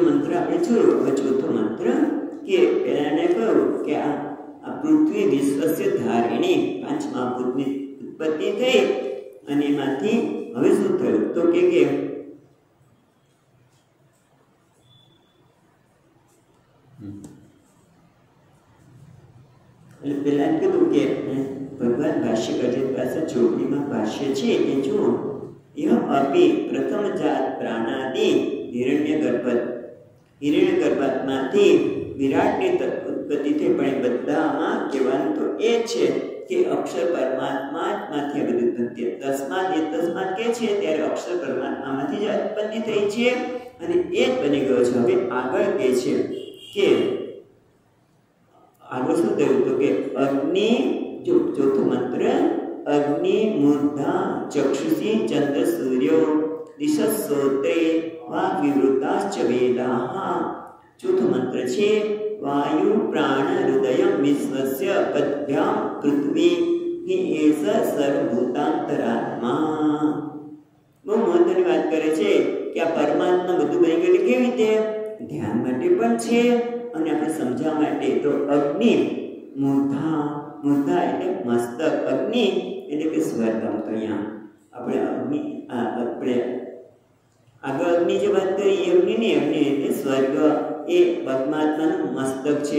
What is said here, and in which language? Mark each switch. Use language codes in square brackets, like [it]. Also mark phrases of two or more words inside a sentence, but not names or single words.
[gu] હવે ચોથો મંત્ર કે પેલાને કહ્યું કે આ [sa] પૃથ્વી વિશ્વસ્ય ધારિણી [gu] 5 મહાભૂતની ઉત્પત્તિ થઈ અને એમાંથી હવે શું થયું તો કે એટલે પેલા કીધું કે ભગવાન ભાષ્યકાર જે પાસે ચોપડીમાં ભાષ્ય છે એ જુઓ [sa] यह अपि प्रथम जात प्राणादि [gu] हिरण्यगर्भात्माથી વિરાટની ઉત્પત્તિ થઈ પણ બધામાં કહેવાનું તો એ છે કે અક્ષર પરમાત્મામાંથી આ બધું ઉત્પત્તિ તસ્માત કે છે ત્યારે અક્ષર પરમાત્મામાંથી જ ઉત્પત્તિ થઈ છે અને એ જ બની ગયો છે. હવે આગળ કહે છે કે આગળ શું થયું તો કે અગ્નિ જો ચોથો મંત્ર [sa] अग्नि मूर्धा चक्षुषी चंद्र सूर्यो दिशस्रोत्रे वा विवृताश्च वेदाः. [gu] ચોથો મંત્ર છે [sa] वायु प्राण हृदय विश्वस्य पद्भ्याम पृथ्वी हि एष सर्वभूतांतरात्मा. [gu] બહુ મહત્વની વાત કરે છે કે આ પરમાત્મા બધું બની ગયેલું કેવી રીતે ધ્યાન માટે પણ છે અને આપણે સમજવા માટે. તો અગ્નિ મૂર્ધા એટલે મસ્તક, અગ્નિ એટલે કે સ્વર્ગ. તો અહીંયા આપણે અગ્નિ આપણે આગળ અગ્નિ જે વાત કરી એ અગ્નિ એટલે સ્વર્ગ એ પરમાત્માનું મસ્તક છે.